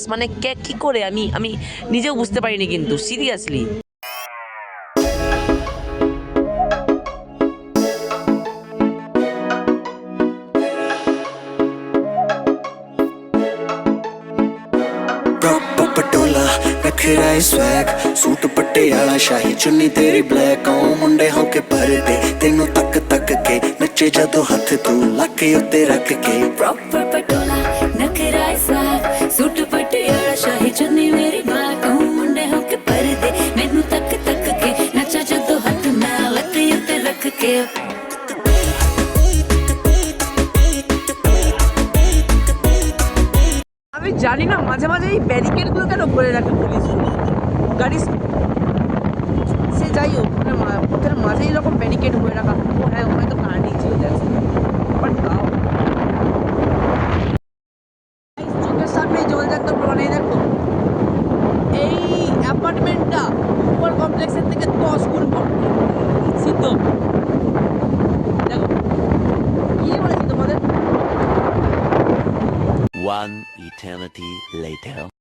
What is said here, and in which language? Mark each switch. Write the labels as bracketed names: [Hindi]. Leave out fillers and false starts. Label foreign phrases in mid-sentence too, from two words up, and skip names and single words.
[Bangla] মানে কী করে আমি আমি নিজেও বুঝতে পারিনি, কিন্তু সিরিয়াসলি। [Punjabi] Proper patola, ਨਖਰਾ ਹੈ swag, ਸੂਟ ਪਟਿਆਲਾ ਸ਼ਾਹੀ ਚੁੰਨੀ ਤੇਰੀ black, ਓ ਮੁੰਡੇ ਹੋਕੇ ਭਰਦੇ ਤੇਨੂੰ ਤੱਕ ਤੱਕ ਕੇ ਨੱਚੇ ਜਦੋਂ ਹੱਥ ਤੂੰ ਲਾਕੇ ਉੱਤੇ ਰੱਖ ਕੇ। प्रॉपर ਪਟੋਲਾ ਨਖਰਾ स्वैग, ਸੂਟ ਪਟਿਆਲਾ ਸ਼ਾਹੀ ਚੁੰਨੀ ਮੇਰੀ ब्लैक, ਓ ਮੁੰਡੇ ਹੋਕੇ ਪਰਦੇ ਮੈਨੂੰ ਤੱਕ ਤੱਕ ਕੇ ਨੱਚਾ ਜਦੋਂ ਹੱਥ ਮੈਂ ਲੱਤੇ ਉੱਤੇ ਰੱਖ ਕੇ। [Bangla] আমি জানি না মাঝে মাঝে এই ব্যারিকেডগুলো কেন করে রাখে পুলিশ, গাড়ি সে যাই হোক, মানে পথের মাঝে এরকম ব্যারিকেড করে রাখা। ও হ্যাঁ, হয়তো কারণই ছিল, বাট তাও চোখের সামনে জলজান্ত প্রমাণ। এই দেখো, এই অ্যাপার্টমেন্টটা উপর কমপ্লেক্সের থেকে 10 গুণ বড়, সিদ্ধ। দেখো কি বলেছি তোমাদের। [English] One eternity later.